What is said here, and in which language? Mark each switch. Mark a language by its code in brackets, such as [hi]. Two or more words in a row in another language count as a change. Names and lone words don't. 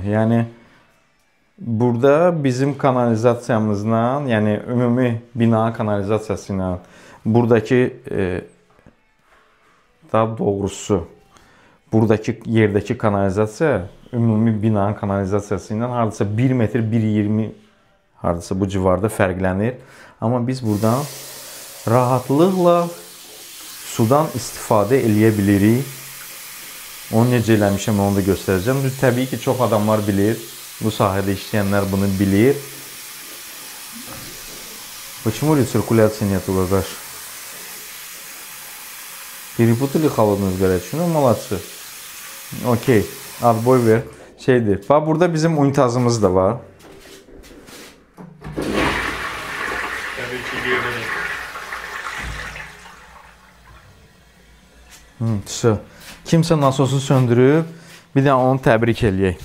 [az] Yəni burada bizim kanalizasiyamızla, yəni ümumi bina kanalizasiyası ilə buradakı daha doğrusu buradakı yerdəki kanalizasiya ümumi binanın kanalizasiyası ilə hardasa 1 metr 1.20 hardasa bu civarda fərqlənir. Amma biz buradan rahatlıqla sudan istifadə eləyə bilirik. Onu necə eləmişəm, onu da göstərəcəm. Təbii ki, çox adamlar bilir. Bu sahədə işləyənlər bunu bilir. [ru] Почему рециркуляции нету, гагаш? Перепутали холодную с горячей? Ну, молодцы. Okey. Отбой [az] ver. Şeydir. Bax, burada bizim unitazımız da var. Təbii ki, qeydini. Kimsə nasosu söndürüb, bir də onu təbrik eləyək.